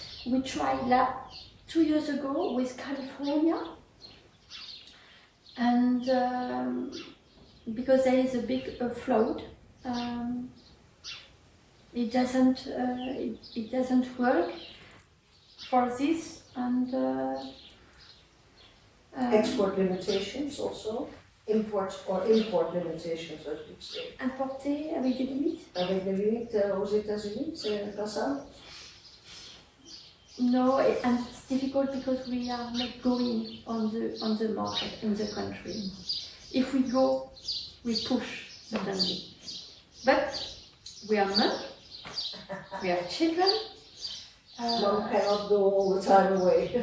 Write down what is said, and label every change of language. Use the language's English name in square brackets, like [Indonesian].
[English] We tried 2 years ago with California, and because there is a big flood, it doesn't work for this, and Export limitations also. Import limitations, I should say. [French] importer avec des limites. Avec des limites aux États-Unis, c'est pas ça? [English] No, and it's difficult because we are not going on the market in the country. If we go, we push certainly. But we are men, we have children. One cannot go all the time away.